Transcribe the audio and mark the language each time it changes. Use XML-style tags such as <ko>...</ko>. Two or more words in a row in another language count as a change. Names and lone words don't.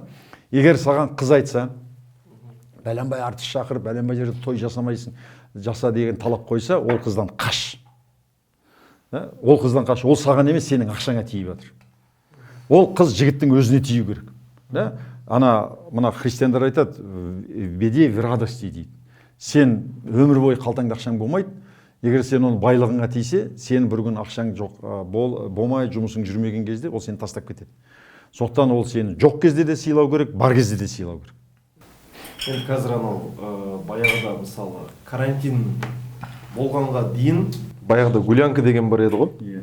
<kk>Егер саған қыз айтса, бәленбай артист шақыр, бәленбай жерде той жасамайсың, жаса деген талап қойса, ол қыздан қаш. Ол қыздан қаш, ол саған емес, сенің ақшаңа тиіп жатыр. Ол қыз жігіттің өзіне тию керек. Мына христиандар айтады,</kk> <ru>беде в радости дейді.</ru> <kk>Сен өмір бойы қалтаңда ақшаң болмайды. Егер сен оның байлығыңа тисе, сен бір күн ақшаң жоқ болмай, жұмысың жүрмеген кезде ол сені тастап кетеді. Сондықтан ол сені жоқ кезде де сыйлау керек, бар кезде де сыйлау керек. Енді қазір анау баяғыда мысалы карантин болғанға дейін баяғыда гулянка деген бар еді ғой.</kk>